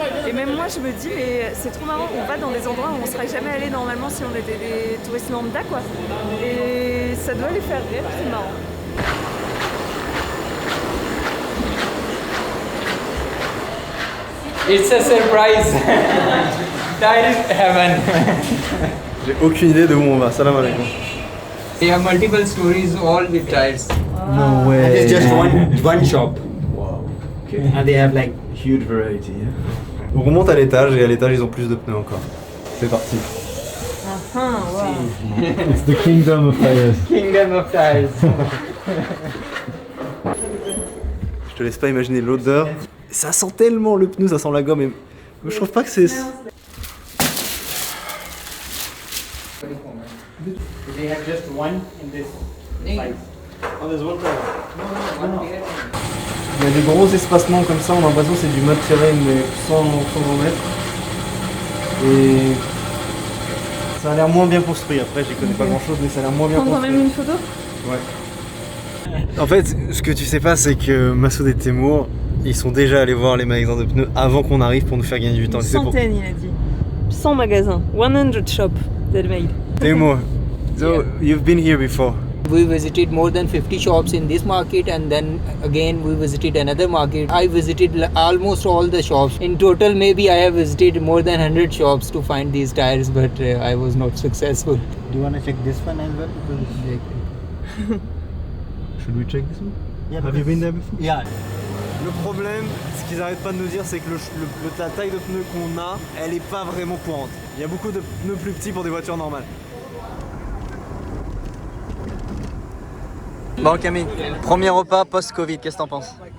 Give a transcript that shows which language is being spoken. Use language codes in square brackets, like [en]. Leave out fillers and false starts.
[fr] Et même moi, je me dis, mais c'est trop marrant, on va dans des endroits où on serait jamais allé normalement si on était des touristes lambda, quoi. Et ça doit les faire rire, c'est marrant. [en] It's a surprise. That is heaven. [fr] J'ai aucune idée de où on va. [ar] Salam alaikum. [en] They have multiple stories, all with tires. No way. It's just one shop. Wow. Okay. And they have like huge variety. Yeah? [fr] Donc on monte à l'étage et à l'étage ils ont plus de pneus encore. C'est parti. [en] It's the kingdom of tires. Kingdom of tires. [fr] Je te laisse pas imaginer l'odeur. Ça sent tellement le pneu, ça sent la gomme. Et... je trouve pas que c'est... [en] They have just one in this size. [fr] Il y a des gros espacements comme ça, on a l'impression que c'est du mud terrain mais sans mètres. Et ça a l'air moins bien construit. Après, j'y connais pas grand chose, mais ça a l'air moins bien Prendre quand construit. même une photo? Ouais. En fait, ce que tu sais pas, c'est que Massoud et Teimour, ils sont déjà allés voir les magasins de pneus avant qu'on arrive pour nous faire gagner du temps. Une centaine, il a dit. 100 magasins. [en] 100 shops they've made. Teimour, so you've been here before. We visited more than 50 shops in this market, and then again we visited another market. I visited almost all the shops. In total, maybe I have visited more than 100 shops to find these tires, but I was not successful. Do you want to check this one as well? Because Should we check this one? yeah, Have you been there before? Yeah. [fr] Le problème, ce qu'ils arrêtent pas de nous dire, c'est que la taille de pneu qu'on a, elle est pas vraiment courante. Il y a beaucoup de pneus plus petits pour des voitures normales. Bon Camille, premier repas post-Covid, qu'est-ce que t'en penses?